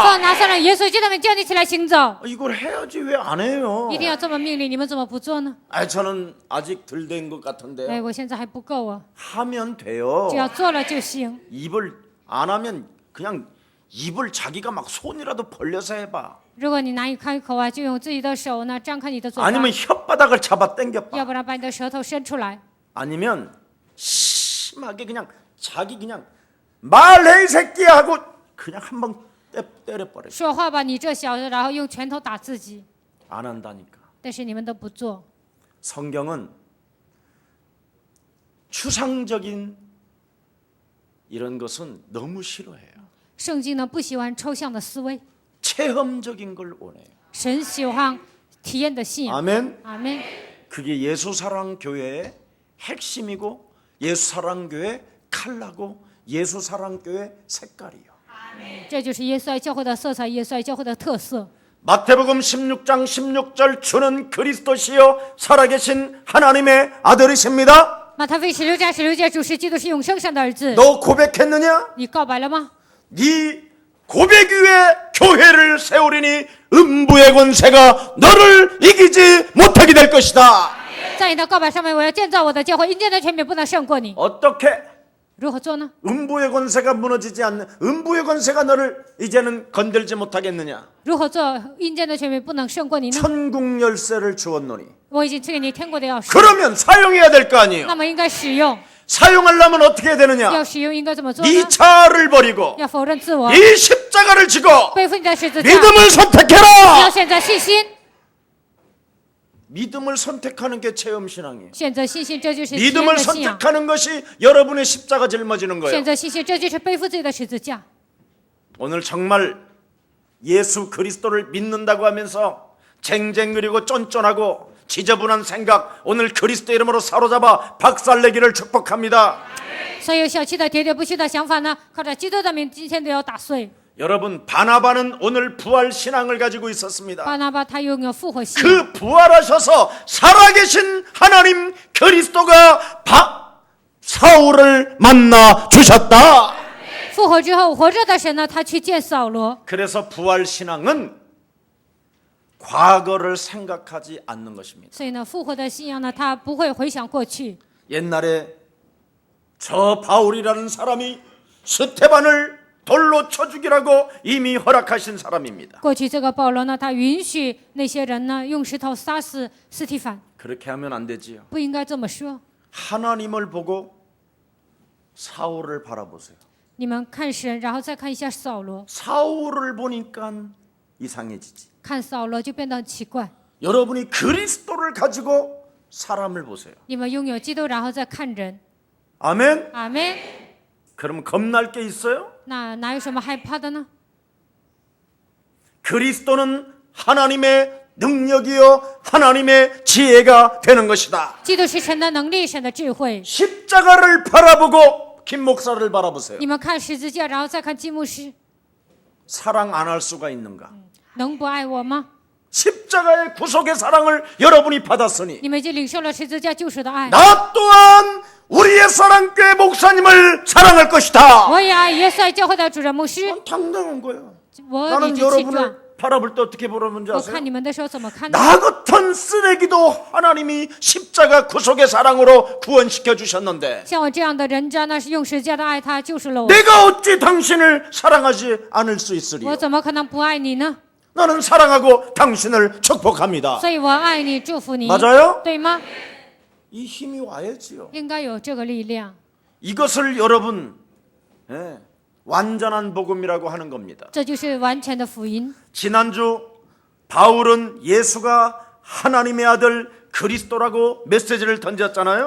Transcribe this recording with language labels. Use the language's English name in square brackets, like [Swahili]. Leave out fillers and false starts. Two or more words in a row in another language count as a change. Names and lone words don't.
[Chinese] 奉拿撒勒耶稣基督名叫你起来行走。 [Korean] 이걸 해야지 왜 안 해요? [Chinese] 一定要这么命令，你们怎么不做呢？ [Korean] 저는 아직 덜 된 것 哎， 같은데요. [Chinese] 我现在还不够啊， [Korean] 하면 돼요. [Chinese] 只要做了就行。 [Korean] 입을 안 하면 그냥 입을 자기가 막 손이라도 벌려서 해봐. [Chinese] 如果你难以开口啊，就用自己的手呢张开你的嘴巴， [Korean] 아니면 혓바닥을 잡아 당겨봐. [Chinese] 要不然把你的舌头伸出来， [Korean] 아니면 심하게 그냥 자기 그냥 말해 이 새끼야 하고 그냥 한번 때려버려. [Chinese] 说话吧，你这小子，然后用拳头打自己。 [Korean] 안 한다니까. [Chinese] 但是你们都不做。 [Korean] 성경은 추상적인 이런 것은 너무 싫어해요. [Chinese] 圣经呢不喜欢抽象的思维， [Korean] 체험적인 걸 원해요. [Chinese] 神喜欢体验的信仰。 [Korean] 아멘. [Chinese] 阿门。 [Korean] 그게 예수사랑교회의 핵심이고 예수사랑교회 칼라고 예수사랑교회 색깔이요. [Chinese] 这就是耶稣爱教会的色彩，耶稣爱教会的特色。 [Korean] 마태복음 16장 16절 주는 그리스도시요 살아계신 하나님의 아들이십니다. [Chinese] 马太福音16章16节，主是基督，是永生神的儿子。 [Korean] 너 고백했느냐? [Chinese] 你告白了吗？ [Korean] 네 고백 위에 교회를 세우리니 음부의 권세가 너를 이기지 못하게 될 것이다. [Chinese] 在你的告白上面，我要建造我的教会，阴间的权柄不能胜过你。 [Korean] 어떻게 [Chinese] 如何做呢？ [Korean] 음부의 권세가 무너지지 않는 음부의 권세가 너를 이제는 건들지 못하겠느냐? [Chinese] 如何做阴间的权柄不能胜过你呢？ [Korean] 천국 열쇠를 주었노니 [Chinese] 我已经赐给你天国的钥匙， [Korean] 그러면 사용해야 될 거 아니에요. [Chinese] 那么应该使用。 [Korean] 사용하려면 어떻게 해야 되느냐? [Chinese] 要使用应该怎么做呢？ [Korean] 네 차를 버리고 [Chinese] 要否认自我， [Korean] 이 십자가를 지고 [Chinese] 背负你的十字架， [Korean] 믿음을 [Chinese] 要 [Korean] 선택해라. [Chinese] 选择信心。 [Korean] 믿음을 선택하는 게 체험 신앙이에요. [Chinese] 选择信心，这就是体验 [Korean] 믿음을 [Chinese] 的信仰。 [Korean] 선택하는 것이 여러분의 십자가 짊어지는 거예요. [Chinese] 选择信心，这就是背负自己的十字架。 [Korean] 오늘 정말 예수 그리스도를 믿는다고 하면서 쟁쟁그리고 쫀쫀하고 지저분한 생각 오늘 그리스도 이름으로 사로잡아 박살내기를 축복합니다. [Chinese] 所有小气的、喋喋不休的想法呢，靠着基督的名，今天都要打碎。 [Korean] 여러분 바나바는 오늘 부활 신앙을 가지고 있었습니다. [Chinese] 巴拿巴他拥有复活信， [Korean] 그 부활하셔서 살아계신 하나님 그리스도가 사울을 만나 주셨다. [Chinese] 复活之后活着的神呢，他去见扫罗。 [Korean] 그래서 부활 신앙은 과거를 생각하지 않는 것입니다. [Chinese] 所以呢，复活的信仰呢，他不会回想过去。 [Korean] 옛날에 저 바울이라는 사람이 스테반을 돌로 쳐 죽이라고 이미 허락하신 사람입니다. [Chinese] 过去这个保罗呢，他允许那些人呢用石头杀死司提反， [Korean] 그렇게 하면 안 되지요. [Chinese] 不应该这么说。 [Korean] 하나님을 보고 사울을 바라보세요. [Chinese] 你们看神，然后再看一下扫罗， [Korean] 사울을 보니까 이상해지지. [Chinese] 看扫罗就变得很奇怪。 [Korean] 여러분이 그리스도를 가지고 사람을 보세요. [Chinese] 你们拥有基督，然后再看人。 [Korean] 아멘. [Chinese] 阿门。 [Korean] 그럼 겁날 게 있어요? [Chinese] 那哪有什么害怕的呢？ [Korean] 그리스도는 하나님의 능력이요 하나님의 지혜가 되는 것이다. [Chinese] 基督是神的能力，神的智慧。 [Korean] 십자가를 바라보고 김 목사를 바라보세요. [Chinese] 你们看十字架，然后再看金牧师， [Korean] 사랑 안 할 수가 있는가? [Chinese] 能不爱我吗？ [Korean] 십자가의 구속의 사랑을 여러분이 받았으니 [Chinese] 你们已经领受了十字架救赎的爱。 [Korean] 나 또한 우리의 사랑교회 목사님을 사랑할 것이다. [Chinese] 我也爱耶稣爱教会的主任牧师， [Korean] 당당한 거야. [Chinese] 我理 [Korean] 나는 [Chinese] 直气壮。 [Korean] 여러분을 바라볼 때 어떻게 보라는지 [Chinese] 我 [Korean] 아세요? [Chinese] 看你们的时候怎么看呢？ [Korean] 나 같은 쓰레기도 하나님이 십자가 구속의 사랑으로 구원시켜 주셨는데 [Chinese] 像我这样的人家，那是用十字架的爱他救赎了我， [Korean] 내가 어찌 당신을 사랑하지 않을 수 있으리요? [Chinese] 我怎么可能不爱你呢？ [Korean] 나는 사랑하고 당신을 축복합니다. [Chinese] 所以我爱你，祝福你， [Korean] 맞아요? [Chinese] 对吗？ [Korean] 이 힘이 와야지요. [Chinese] 应该有这个力量。 [Korean] 이것을 여러분 완전한 복음이라고 하는 겁니다. [Chinese] 这就是完全的福音。 [Korean] 지난주 바울은 예수가 하나님의 아들 그리스도라고 메시지를 던졌잖아요.